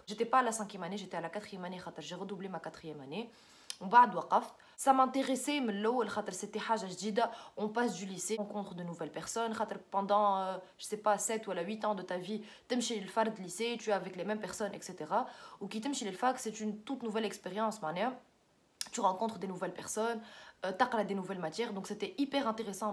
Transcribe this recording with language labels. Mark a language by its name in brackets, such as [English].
[French] J'étais pas à la 5e année, j'étais à la 4e année [Arabic] خاطر [French] j'ai redoublé ma 4e année. [Arabic] ومن بعد وقفت. [French] Ça m'intéressait [Arabic] من الاول خاطر [French] c'était [Arabic] حاجه جديده. [French] On passe du lycée, on rencontre de nouvelles personnes [Arabic] خاطر [French] pendant je sais pas 7 ou 8 ans de ta vie [Arabic] تمشي للفرد [French] lycée, tu es avec les mêmes personnes etc. [Arabic] وكي تمشي للفاك [French] c'est une toute nouvelle expérience [Arabic] معناها. [French] Tu rencontres des nouvelles personnes, t'as des nouvelles matières, donc c'était hyper intéressant.